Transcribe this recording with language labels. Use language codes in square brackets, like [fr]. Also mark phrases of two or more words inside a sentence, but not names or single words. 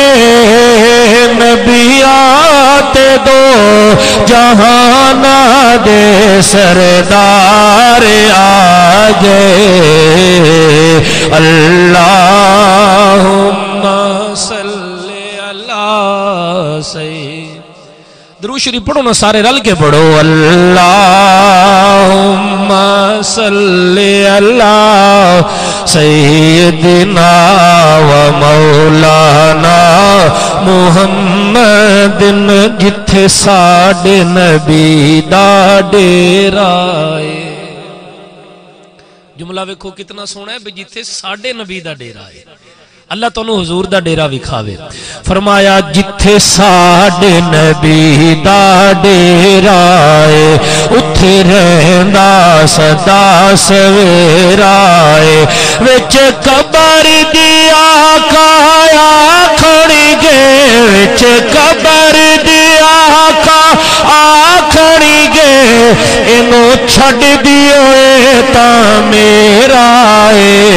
[pa] نبی آتے دو جہان دے سردار آ گئے [ar] اللہم صلی علی سید [pa] درود شریف پڑھو نا سارے رل کے پڑھو [ar] اللہم صلی علی سیدنا و مولانا محمد [pa] جتھے ساڑے نبی دا ڈیرا ہے جملہ ویکھو کتنا سونا ہے بھئی جتھے ساڑے نبی دا ڈیرا ہے اللہ تانوں حضور دا ڈیرا وکھاوے فرمایا جتھے ساڈے نبی دا ڈیرا ہے اتھے رہندا صدا سویرا ہے وچ قبر دی آقا آکھڑی گے وچ قبر دی آقا آکھڑی گے انو چھڑ دیو تا میرا ہے